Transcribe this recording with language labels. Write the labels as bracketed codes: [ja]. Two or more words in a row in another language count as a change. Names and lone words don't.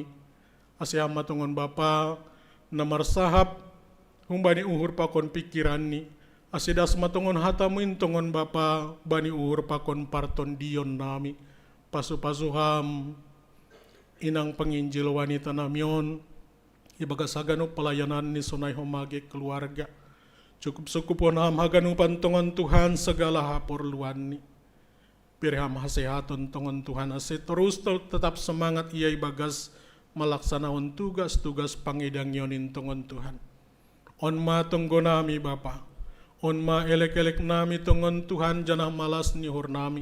[bts] Asyam matongon Bapa, namar sahab, humbani uhur pakon pikiran ni, asidas matongon hatamu intongon Bapa, bani uhur pakon parton dion nami, pasu-pasuham, inang [id] penginjil wanita [bts] namion, ibagas hagano pelayanan ni sonai homage keluarga. Cukup-cukup ham haganu pantongan Tuhan segala haporluan ni. Pirham hasehaton tongon Tuhan ase [id] terus tetap semangat [bts] ia ibagas [id] melaksanakan tugas-tugas [bts] pangidang yonin tongon Tuhan. On ma tonggo nami Bapa, on ma elek-elek nami tongon Tuhan janah malas nihur nami.